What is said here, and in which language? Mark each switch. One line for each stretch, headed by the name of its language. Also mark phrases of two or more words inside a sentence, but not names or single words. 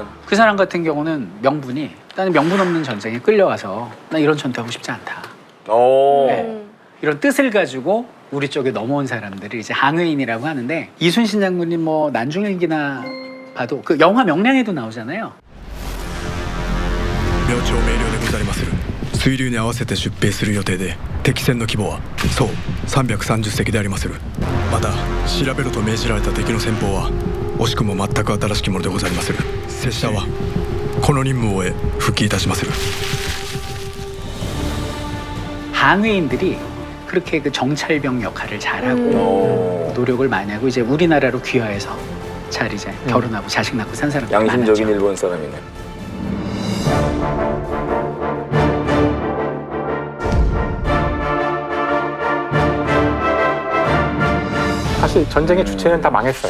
Korean: 그 사람 같은 경우는 명분이 나는 명분 없는 전쟁에 끌려와서 나 이런 전투하고 싶지 않다. 네. 이런 뜻을 가지고 우리 쪽에 넘어온 사람들을 이제 항해인이라고 하는데 이순신 장군님 뭐 난중일기나 봐도 그 영화 명량에도 나오잖아요.
Japanese: 明朝明瞭でござりまする水流に合わせて出兵する予定で敵船の規模はそう330隻でありまするまた調べろと命じられた敵の戦法は惜しくも全く新しきものでござりまする拙者はこの任務を終え復帰いたしまする
Korean: 항해인들이 그렇게 그 정찰병 역할을 잘하고 노력을 많이 하고 이제 우리나라로 귀화해서 잘 이제 결혼하고 자식 낳고 산 사람들 양심적인 많았죠. 일본 사람이네. 사실 전쟁의 주체는 다 망했어요.